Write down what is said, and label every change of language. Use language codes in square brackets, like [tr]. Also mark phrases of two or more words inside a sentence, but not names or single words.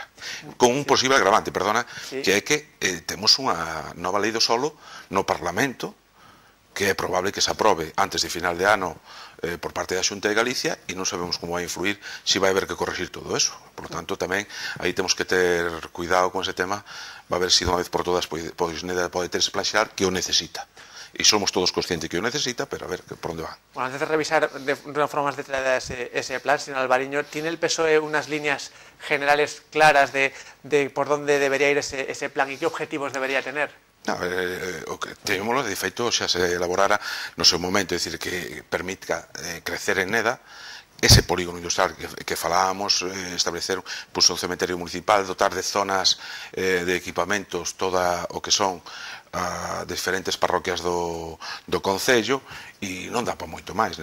[gl] Con un posible agravante, perdona, que é que temos unha nova lei do solo no Parlamento, que é probable que se aprobe antes de final de ano por parte da Xunta de Galicia, e non sabemos como vai influir, se vai haber que corregir todo eso. [es] Por lo tanto, [gl] tamén aí temos que ter cuidado con ese tema, [es] va a ver [gl] se de unha vez por todas pois Neda pode ter ese plan xeral que o necesita. E somos todos conscientes que o necesita, pero a ver por onde va. [es] Bueno, antes de revisar de una forma más detallada ese plan, señor Alvariño, ¿tiene el PSOE unas líneas generales claras de por dónde debería ir ese plan y qué objetivos debería tener? [gl] O que temémolo, de feito, xa se elaborara no seu momento, é dicir, que permita crecer en Neda ese polígono industrial que falábamos, establecer un cementerio municipal, dotar de zonas de equipamentos toda o que son diferentes parroquias do Concello, e non dá para moito máis.